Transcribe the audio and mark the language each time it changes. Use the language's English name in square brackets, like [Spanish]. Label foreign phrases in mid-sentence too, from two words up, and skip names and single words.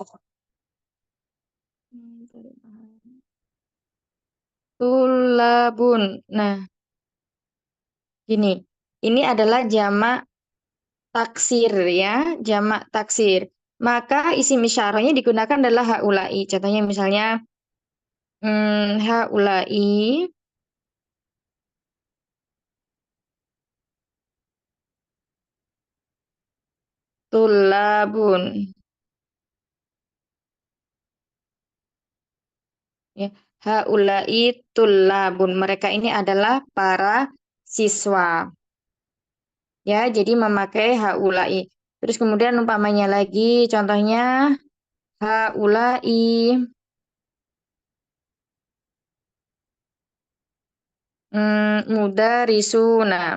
[Indonesian] Tulabun. Nah, gini. Ini adalah jamak taksir ya, jamak taksir. Maka isim isyarahnya digunakan adalah haulai. Contohnya misalnya [Arabic] هؤلاء طلاب. [Indonesian] Ya, [Arabic] هؤلاء طلاب. [Indonesian] Mereka ini adalah para siswa. Ya, jadi memakai haulai. Terus kemudian umpamanya lagi, contohnya [Arabic] هؤلاء مدرسون.